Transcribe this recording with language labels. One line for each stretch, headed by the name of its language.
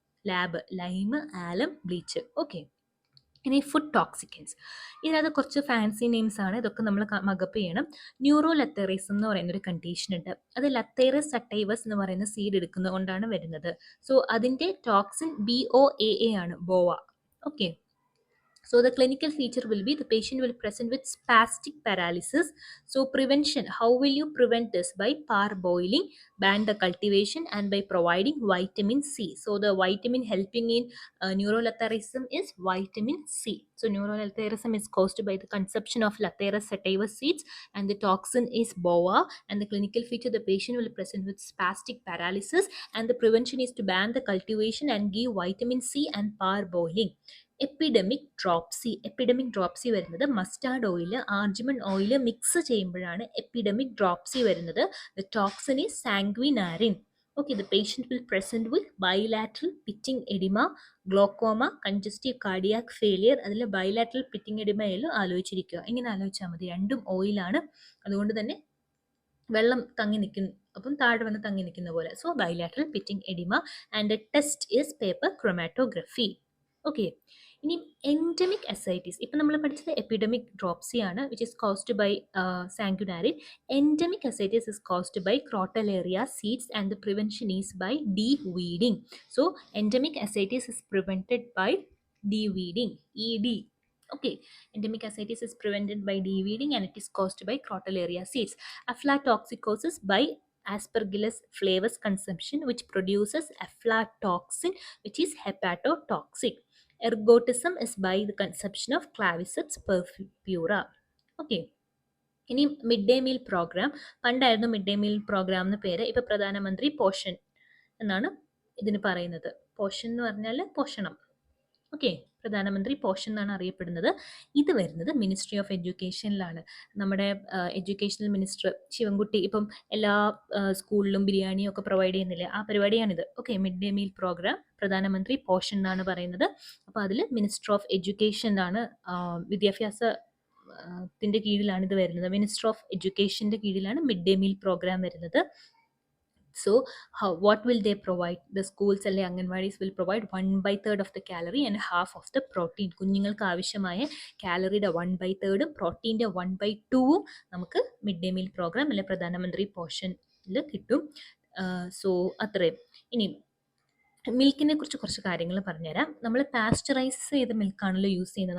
Malayalam: Lab, lime, ആലം, bleach. Okay. ഇനി food ടോക്സിക്കൻസ്, ഇതിനകത്ത് കുറച്ച് ഫാൻസി നെയിംസ് ആണ്, ഇതൊക്കെ നമ്മൾ മഗപ്പ് ചെയ്യണം. ന്യൂറോ ലത്തേറിസം എന്ന് പറയുന്ന ഒരു കണ്ടീഷൻ ഉണ്ട്. അത് ലത്തേറസ് സട്ടൈവസ് എന്ന് പറയുന്ന സീഡ് എടുക്കുന്നത് കൊണ്ടാണ് വരുന്നത്. സോ അതിൻ്റെ ടോക്സിൻ BOAA ആണ്, bower. Okay.
English: So the clinical feature will be the patient will present with spastic paralysis. So prevention, how will you prevent this? By parboiling, ban the cultivation, and by providing vitamin C. So the vitamin helping in neurolatharism is vitamin C. So neurolatharism is caused by the consumption of Lathyrus sativus seeds, and the toxin is BOA. And the clinical feature, the patient will present with spastic paralysis, and the prevention is to ban the cultivation and give vitamin C and parboiling.
Malayalam: Epidemic dropsy വരുന്നത് mustard oil, ആർജിമൺ oil mix ചെയ്യുമ്പോഴാണ് epidemic dropsy വരുന്നത്.
English: The toxin is sanguinarine. Okay. The patient will present with bilateral pitting oedema, glaucoma, congestive cardiac failure.
Malayalam: അതിൽ bilateral pitting എഡിമയിലും ആലോചിച്ചിരിക്കുക. ഇങ്ങനെ ആലോചിച്ചാൽ മതി, രണ്ടും ഓയിലാണ്. അതുകൊണ്ട് തന്നെ വെള്ളം തങ്ങി നിൽക്കും, അപ്പം താഴെ വന്ന് തങ്ങി നിൽക്കുന്ന പോലെ.
English: So bilateral pitting oedema and the test is paper chromatography. Okay.
Malayalam: ഇനി എൻഡമിക് അസൈറ്റീസ്, ഇപ്പം നമ്മൾ പഠിച്ചത് എപ്പിഡമിക് ഡ്രോപ്സി ആണ്,
English: Which is caused by sanguinarine. Endemic ascites is caused by Crotalaria seeds and the prevention is by de-weeding. So endemic ascites is prevented by de-weeding, ED. Okay, endemic ascites is prevented by de-weeding and it is caused by Crotalaria seeds. Aflatoxicosis by Aspergillus flavus consumption, which produces aflatoxin, which is hepatotoxic. Ergotism is by the consumption of Claviceps purpura.
Malayalam: Okay. ഇനി mid day meal programme. പണ്ടായിരുന്നു mid day meal programme എന്ന് പേര്. ഇപ്പൊ പ്രധാനമന്ത്രി portion എന്നാണ് ഇതിന് പറയുന്നത്. Portion എന്ന് പറഞ്ഞാൽ പോഷണം. ഓക്കെ, പ്രധാനമന്ത്രി പോഷൻ എന്നാണ് അറിയപ്പെടുന്നത്. ഇത് വരുന്നത് മിനിസ്ട്രി ഓഫ് എഡ്യൂക്കേഷനിലാണ്. നമ്മുടെ എഡ്യൂക്കേഷണൽ മിനിസ്റ്റർ ശിവൻകുട്ടി ഇപ്പം എല്ലാ സ്കൂളിലും ബിരിയാണിയും ഒക്കെ പ്രൊവൈഡ് ചെയ്യുന്നില്ലേ, ആ പരിപാടിയാണിത്. Okay, mid day meal programme പ്രധാനമന്ത്രി പോഷൻ എന്നാണ് പറയുന്നത്. അപ്പോൾ അതിൽ മിനിസ്റ്റർ ഓഫ് എഡ്യൂക്കേഷൻ ആണ്, വിദ്യാഭ്യാസ ത്തിൻ്റെ കീഴിലാണ് ഇത് വരുന്നത്. മിനിസ്റ്റർ ഓഫ് എഡ്യൂക്കേഷൻ്റെ കീഴിലാണ് മിഡ് ഡേ മീൽ പ്രോഗ്രാം വരുന്നത്.
English: So what will they provide? The schools അല്ലെ anganwadis will provide 1/3 of the calorie and half of the protein.
Malayalam: കുഞ്ഞുങ്ങൾക്ക് ആവശ്യമായ കാലറിയുടെ 1/3 പ്രോട്ടീൻ്റെ 1/2 നമുക്ക് മിഡ് ഡേ മീൽ പ്രോഗ്രാം അല്ലെ പ്രധാനമന്ത്രി പോഷനിൽ കിട്ടും. സോ അത്രയും. ഇനി മിൽക്കിനെ കുറിച്ച് കുറച്ച് കാര്യങ്ങൾ പറഞ്ഞുതരാം. നമ്മൾ പാസ്ചറൈസ് ചെയ്ത മിൽക്കാണല്ലോ യൂസ് ചെയ്യുന്നത്.